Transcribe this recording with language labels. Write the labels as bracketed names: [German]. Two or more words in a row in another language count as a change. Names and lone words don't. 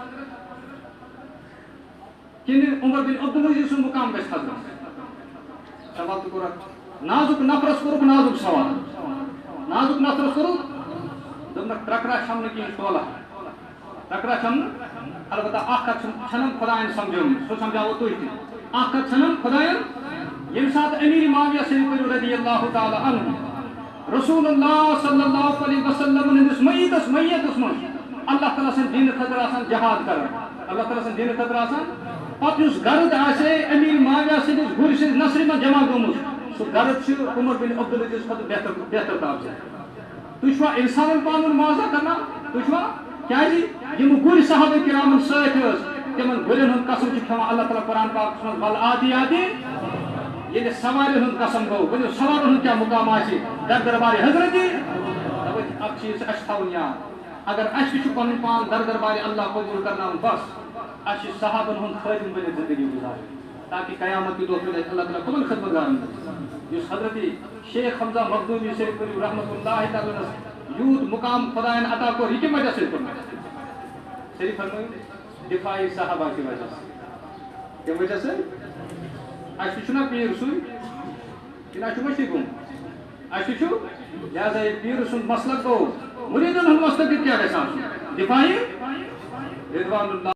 [Kashmiri] کِنہٕ عمر بن عبدالعزیز سُنٛد مُقام گژھِ حضرت سوال تہِ کوٚر اکھ نازُک نفرس کوٚرُکھ نازُک سوال نازُک نفرس کوٚرُکھ دوٚپنکھ ترٛکرا چھَم نہٕ کِہیٖنۍ ٹولہ ترٛکرا چھَم نہٕ البتہ اکھ کتھ چھَنم خۄدایَن سمجھٲمٕژ سُہ سمجھاوو تُہۍ تہِ اکھ کتھ چھَنم خۄدایَن ییٚمہِ ساتہٕ امیٖر معاویہ سٔنِد [Arabic] رضی اللہ تعالیٰ عنہ [Kashmiri] رسول اللہ [Arabic] صلی اللہ علیہ وسلم [Kashmiri] ہندس میتس منٛز اللہ تعالیٰ سٕنٛدِ دیٖنہٕ خٲطرٕ آسان جہاد کران اللہ تعالیٰ سٕنٛدِ دیٖنہٕ خٲطرٕ آسان پتہٕ یُس گرد آسہِ امیٖر معاویہ سٕنٛدِس گُرۍ سٕنٛدِ نثرِ منٛز جمع گوٚمُت سُہ گرد چھُ عمر بن عبدالعزیز کھۄتہٕ بہتر تابزِ تُہۍ چھُوا اِنسانن پانہٕ ؤنۍ معاوضہ کرناوان تُہۍ چھُوا کیازِ یِم گُرۍ صحابہ کرامن سۭتۍ ٲسۍ تِمن گُرٮ۪ن ہُنٛد قسم چھُ کھٮ۪وان اللہ تعالیٰ قرآن پاکس منٛز ول آدی آدی ییٚلہِ سوارٮ۪ن ہُنٛد قسم گوٚو ؤنِو سوارن ہُنٛد کیٛاہ مُقام آسہِ در دربارِ حضرتی تَوَے اکھ چیٖز چھُ اَسہِ تھاوُن یاد اگر اَسہِ تہِ چھُ پنُن پان در دربارِ اللہ قبوٗل کرناوُن بس اَسہِ چھُ صحابن ہُنٛد خٲدِم بٔنِتھ زندگی گُزارٕنۍ تاکہ قیامت کی دۄہ مِلہِ اللہ تعالیٰ کٕمن خدمتگارن یُس حضرت شیخ حمزہ مخدومی شریف [Arabic] رحمۃ اللہ تعالیٰ [Kashmiri] یوٗت مقام خۄدایَن عطا کوٚر یہِ کَمہِ وجہ سۭتۍ کوٚرمُت صرف فرمٲیِو دِفاعی صحابہ کی وجہ سۭتۍ کَمہِ وجہ سۭتۍ اَسہِ تہِ چھُنا پیٖر سُے کِنہٕ اَسہِ چھُ مٔشتٕے گوٚمُت اَسہِ تہِ چھُ لہذا یہِ پیٖرٕ سُنٛد مسلک گوٚو مُریٖدن ہُنٛد مسلک کیٛاہ گژھِ آسُن دِفاعی [Arabic] رضوان اللہ